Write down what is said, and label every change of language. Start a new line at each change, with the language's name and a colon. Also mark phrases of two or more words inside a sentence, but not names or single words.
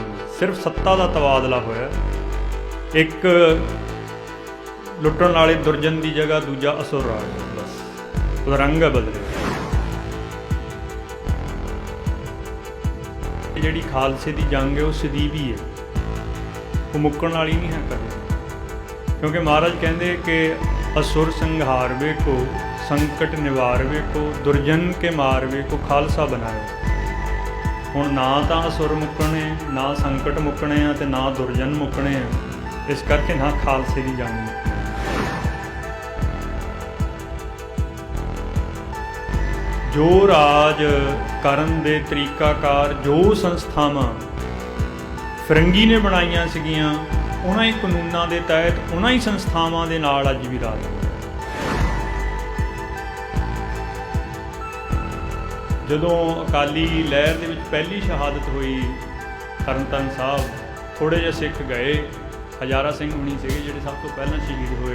Punjabi: ਸਿਰਫ ਸੱਤਾ ਦਾ ਤਬਾਦਲਾ ਹੋਇਆ, ਇੱਕ ਲੁੱਟਣ ਵਾਲੇ ਦੁਰਜਨ ਦੀ ਜਗ੍ਹਾ ਦੂਜਾ ਅਸੁਰ ਆ ਗਿਆ, ਬਸ ਉਹਦਾ ਰੰਗ ਬਦਲਿਆ। ਜਿਹੜੀ ਖਾਲਸੇ ਦੀ ਜੰਗ ਹੈ ਉਹ ਸਦੀਵੀ ਹੈ, ਉਹ ਮੁੱਕਣ ਵਾਲੀ ਨਹੀਂ ਹੈ ਕਦੇ, ਕਿਉਂਕਿ ਮਹਾਰਾਜ ਕਹਿੰਦੇ ਕਿ
Braj: असुर संहारवे को संकट निवारवे को दुर्जन के मारवे को खालसा बनाए।
Punjabi: ਹੁਣ ਨਾ ਤੋ ਅਸੁਰ ਮੁੱਕਣੇ, ਨਾ ਸੰਕਟ ਮੁੱਕਣੇ ਆ ਤੇ ਨਾ ਦੁਰਜਨ ਮੁੱਕਣੇ ਆ, ਇਸ ਕਰਕੇ ਨਾ ਖਾਲਸੇ ਕੀ ਜੰਗ ਮੁੱਕਣੀ। ਜੋ ਰਾਜ ਕਰਨ ਦੇ ਤਰੀਕਾਕਾਰ ਜੋ ਸੰਸਥਾਵਾਂ ਫਿਰੰਗੀ ਨੇ ਬਣਾਈਆਂ ਸੀਗੀਆਂ, ਉਹਨਾਂ ਹੀ ਕਾਨੂੰਨਾਂ ਦੇ ਤਹਿਤ ਉਹਨਾਂ ਹੀ ਸੰਸਥਾਵਾਂ ਦੇ ਨਾਲ ਅੱਜ ਵੀ ਰਾਜ। ਜਦੋਂ ਅਕਾਲੀ ਲਹਿਰ ਦੇ ਵਿੱਚ ਪਹਿਲੀ ਸ਼ਹਾਦਤ ਹੋਈ ਤਰਨਤਾਰਨ ਸਾਹਿਬ, ਥੋੜ੍ਹੇ ਜਿਹੇ ਸਿੱਖ ਗਏ, ਹਜ਼ਾਰਾ ਸਿੰਘ ਹੁਣੀ ਸੀਗੇ ਜਿਹੜੇ ਸਭ ਤੋਂ ਪਹਿਲਾਂ ਸ਼ਹੀਦ ਹੋਏ।